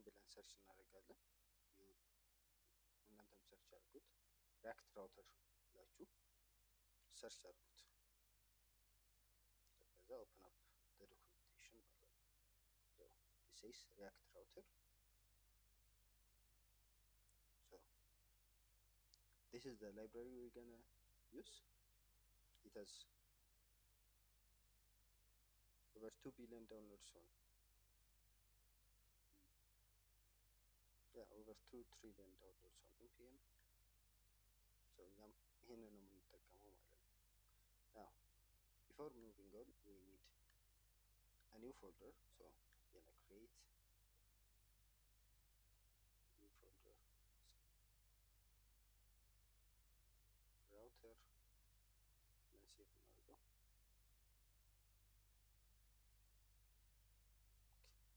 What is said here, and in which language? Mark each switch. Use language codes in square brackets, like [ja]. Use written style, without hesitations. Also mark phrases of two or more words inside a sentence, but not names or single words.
[am] ሰርች እናደርጋለን። እናንተም ሰርች አድርጉት። ሪያክት ራውተር ብላችሁ ሰርች አድርጉት። ከዛ [en] open up the documentation [am] ማለት ነው። [en] so it says react router. so this is the library we're gonna use. It has over 2 billion downloads on over 2 trillion downloads on npm. so [am] እኛም ይሄንን ነው የምንጠቀመው ማለት ነው። [en] now before moving on we need a new folder. so I'm gonna create a new folder, router. let's see if now we go. okay.